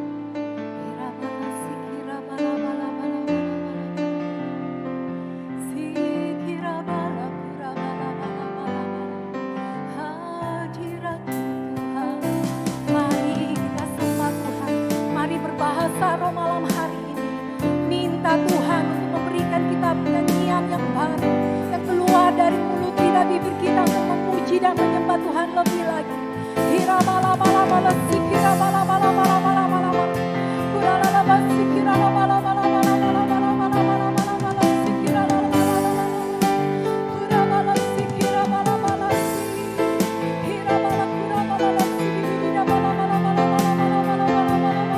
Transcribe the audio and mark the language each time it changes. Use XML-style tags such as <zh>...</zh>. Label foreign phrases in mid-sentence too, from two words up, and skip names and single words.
<id>Hadirat Tuhan. Mari kita sembah Tuhan. Mari berbahasa roh malam hari ini. Minta Tuhan untuk memberikan kita nyanyian yang baru, yang keluar dari mulut kita, bibir kita untuk memuji dan menyembah Tuhan lebih lagi. Hira bala bala bala sikira bala bala bala bala bala bala. Kurala bala sikira bala bala bala bala bala bala bala bala sikira bala bala bala. Kura bala sikira bala bala si. Hira bala kura bala sikira bala bala bala bala bala bala bala bala.</id>